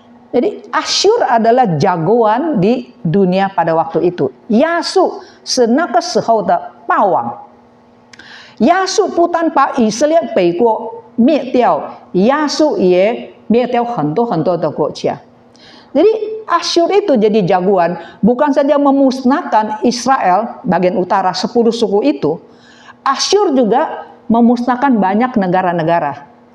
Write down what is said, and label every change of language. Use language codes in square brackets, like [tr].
[id] Jadi Asyur adalah jagoan di dunia pada waktu itu. [zh] 亚述是那个时候的霸王。亚述不但把以色列北国灭掉，亚述也灭掉很多的国家. [id] Jadi Asyur itu jadi jagoan, bukan saja memusnahkan Israel bagian utara 10 suku itu, Asyur juga memusnahkan banyak negara-negara.